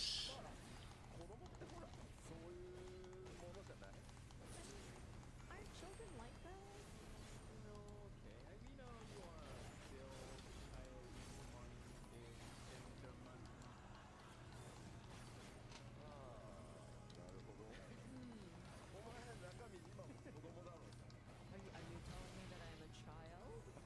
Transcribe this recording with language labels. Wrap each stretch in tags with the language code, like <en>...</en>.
<ja>まあ子供ってほらそういうものじゃない。</ja> <en>Aren't children like that? Okay, we know you are still child woman in German.</en> <ja>ああ、なるほど。お前中身今も子供だろう。</ja> <en>Are you telling me that I'm a child?</en>